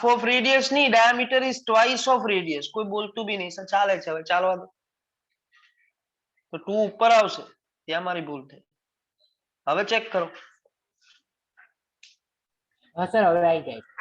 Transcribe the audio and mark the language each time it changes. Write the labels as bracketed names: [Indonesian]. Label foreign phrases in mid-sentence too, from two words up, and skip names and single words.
[English] of radius नहीं diameter is twice of radius [Hindi] कोई बोलતું भी नहीं सर [Gujarati] ચાલે છે હવે ચાલવા દો તો 2 ઉપર આવશે ત્યાં મારી ભૂલ થઈ હવે ચેક કરો હા સર હવે આવી જાય